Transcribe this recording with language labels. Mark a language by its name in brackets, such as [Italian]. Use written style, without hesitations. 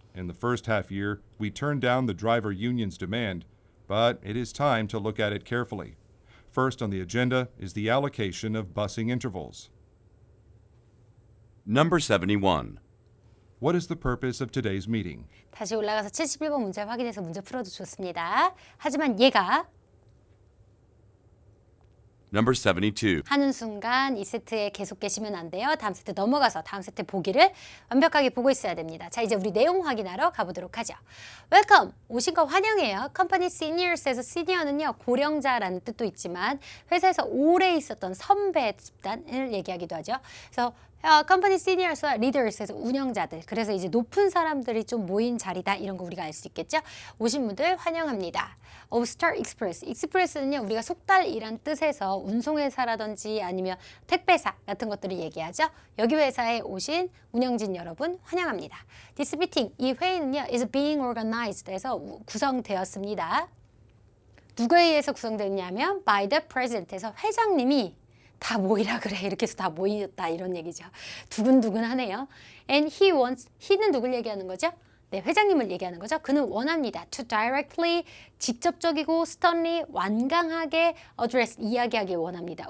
[English] In the first half year, we turned down the driver union's demand, but it is time to look at it carefully. First on the agenda is the allocation of busing intervals. Number 71. What is the purpose of today's meeting? [Korean] 다시 올라가서 71번 문제 확인해서 문제 풀어도 좋습니다. 하지만 얘가 [English] Number 72. [Korean] 하는 순간 이 세트에 계속 계시면 안 돼요. 다음 세트 넘어가서 다음 세트 보기를 완벽하게 보고 있어야 됩니다. 자, 이제 우리 내용 확인하러 가보도록 하죠. [English] Welcome! [Korean] 오신 거 환영해요. Company Seniors에서 Senior는요, 고령자라는 뜻도 있지만 회사에서 오래 있었던 선배 집단을 얘기하기도 하죠. 그래서 컴퍼니 시니어스와 리더스에서 운영자들, 그래서 이제 높은 사람들이 좀 모인 자리다, 이런 거 우리가 알 수 있겠죠. 오신 분들 환영합니다. Star Express, 익스프레스는요 우리가 속달이란 뜻에서 운송회사라든지 아니면 택배사 같은 것들을 얘기하죠. 여기 회사에 오신 운영진 여러분 환영합니다. [English] This meeting, [Korean] 이 회의는요 [English] is being organized [Korean] 해서 구성되었습니다. 누구에 의해서 구성됐냐면 [English] by the president [Korean] 에서 회장님이 다 모이라 그래, 이렇게 해서 다 모였다, 이런 얘기죠. 두근두근하네요. [English] And he wants, [Korean] he는 누굴 얘기하는 거죠? 네, 회장님을 얘기하는 거죠. 그는 원합니다. [English] To directly, [Korean] 직접적이고 [English] sternly, [Korean] 완강하게 [English] address, [Korean] 이야기하길 원합니다.